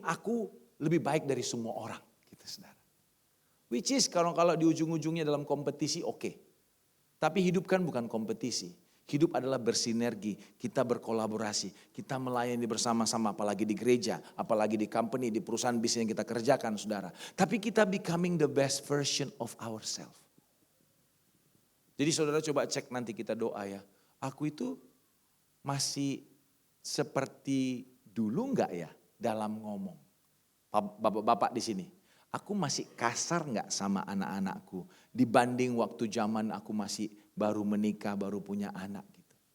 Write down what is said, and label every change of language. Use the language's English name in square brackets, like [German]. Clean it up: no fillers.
[Indonesian] Aku lebih baik dari semua orang. Gitu saudara. [English] Which is [Indonesian] kalau di ujung-ujungnya dalam kompetisi oke. Tapi hidup kan bukan kompetisi. Hidup adalah bersinergi, kita berkolaborasi, kita melayani bersama-sama apalagi di gereja, apalagi di company, di perusahaan bisnis yang kita kerjakan saudara. Tapi kita [English] becoming the best version of ourselves. [Indonesian] Jadi saudara coba cek nanti kita doa ya. Aku itu masih seperti dulu enggak ya dalam ngomong? Bapak-bapak di sini. Aku masih kasar enggak sama anak-anakku dibanding waktu zaman aku masih baru menikah, baru punya anak gitu.